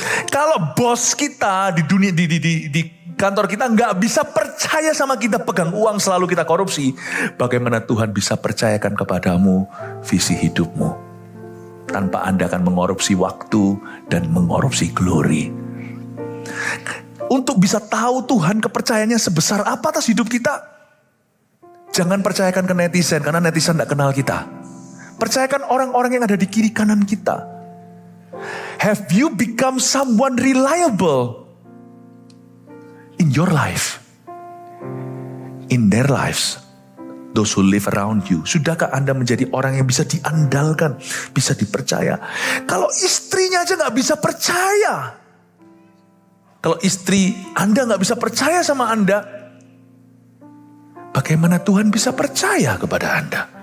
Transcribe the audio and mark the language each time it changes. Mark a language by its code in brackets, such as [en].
[id] Kalau bos kita di dunia di kantor kita nggak bisa percaya sama kita, pegang uang selalu kita korupsi, bagaimana Tuhan bisa percayakan kepadamu visi hidupmu tanpa Anda akan mengorupsi waktu dan mengorupsi glory. Untuk bisa tahu Tuhan kepercayaannya sebesar apa atas hidup kita, jangan percayakan ke netizen karena netizen nggak kenal kita. Percayakan orang-orang yang ada di kiri kanan kita. [en] Have you become someone reliable in your life? In their lives? Those who live around you. [id] Sudahkah Anda menjadi orang yang bisa diandalkan, bisa dipercaya? Kalau istrinya aja gak bisa percaya. Kalau istri Anda gak bisa percaya sama Anda, bagaimana Tuhan bisa percaya kepada Anda?